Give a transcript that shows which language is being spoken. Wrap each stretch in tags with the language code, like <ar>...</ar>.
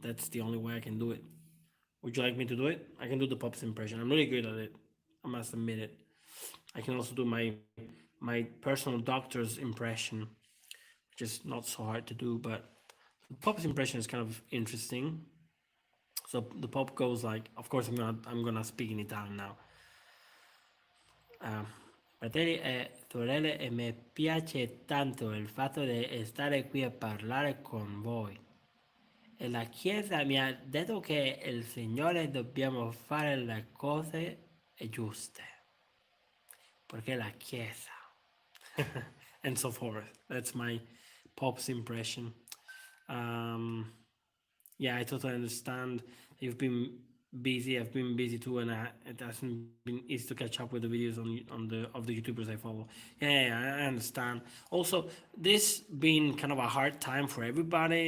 <en>That's the only way I can do it. Would you like me to do it? I can do the Pop's impression. I'm really good at it. I must admit it. I can also do my personal doctor's impression, which is not so hard to do. But the Pop's impression is kind of interesting. So the Pop goes like, of course, I'm gonna speak in Italian now.</en> <it>Ah, fratelli e sorelle, e mi piace tanto il fatto di stare qui a parlare con voi. E la Chiesa mi ha detto che il Signore dobbiamo fare le cose giuste, perché la Chiesa.</it> <en>And so forth. That's my Pop's impression. Um, yeah, I totally understand. You've been busy. I've been busy too, and it hasn't been easy to catch up with the videos on the YouTubers I follow. Yeah, I understand. Also, this being kind of a hard time for everybody.</en>